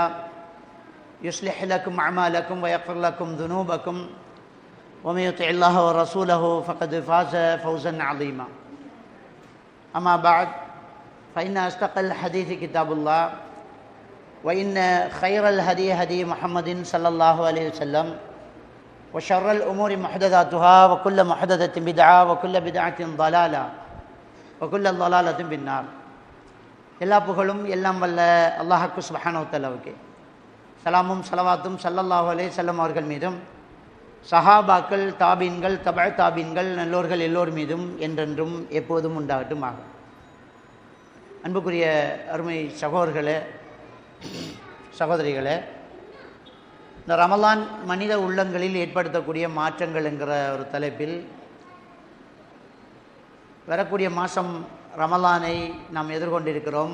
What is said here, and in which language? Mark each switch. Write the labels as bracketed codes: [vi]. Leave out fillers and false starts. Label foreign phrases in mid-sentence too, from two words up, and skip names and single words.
[ar] يصلح لكم أعمالكم ويغفر لكم ذنوبكم ومن يطع الله ورسوله فقد فاز فوزا عظيما أما بعد فإن أصدق الحديث كتاب الله وإن خير الهدي هدي محمد صلى الله عليه وسلم وشر الأمور محدثاتها وكل محدثة بدعة وكل بدعة ضلالة وكل ضلالة بالنار. [ta] எல்லா புகழும் எல்லாம் வல்ல அல்லாஹ்வுக்கு [ar] سبحانه و تعالى, [ta] சலாமும் ஸலவாத்தும் [ar] صلى الله عليه وسلم [ta] அவர்கள் மீதும், சஹாபாக்கள், தாபீன்கள், தபஅ தாபீன்கள், நல்லோர்கள் எல்லோர் மீதும் என்றென்றும் எப்போதும் உண்டாகட்டுமாக. அன்புக்குரிய அருமை சகோதரர்களே, சகோதரிகளே, இந்த ரமலான் மனித உள்ளங்களில் ஏற்படுத்தக்கூடிய மாற்றங்கள் என்கிற ஒரு தலைப்பில் வரக்கூடிய மாதம் ரமலானை நாம் எதிர்கொண்டிருக்கிறோம்.